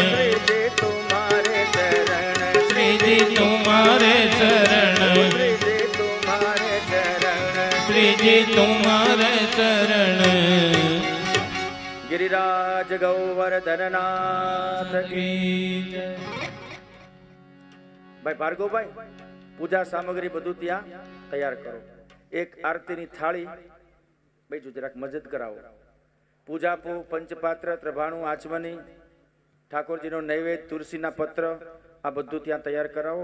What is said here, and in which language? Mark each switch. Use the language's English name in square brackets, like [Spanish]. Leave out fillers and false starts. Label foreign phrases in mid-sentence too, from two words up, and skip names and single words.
[Hindi] श्री जी तुम्हारे चरण. श्री जी तुम्हारे चरण. श्री जी तुम्हारे श्री जी तुम्हारे चरण. गिरिराज गौवर्धननाथ की. [Gujarati] ભાઈ ભાર્ગવભાઈ, પૂજા સામગ્રી બધું ત્યાં તૈયાર કરો. એક આરતીની થાળી ભાઈ જરાક મદદ કરાવો. પૂજાપો, પંચપાત્ર, ત્રભાણું, આચમની, ઠાકોરજીનો નૈવેદ્ય, તુલસીના પત્ર, આ બધું ત્યાં તૈયાર કરાવો.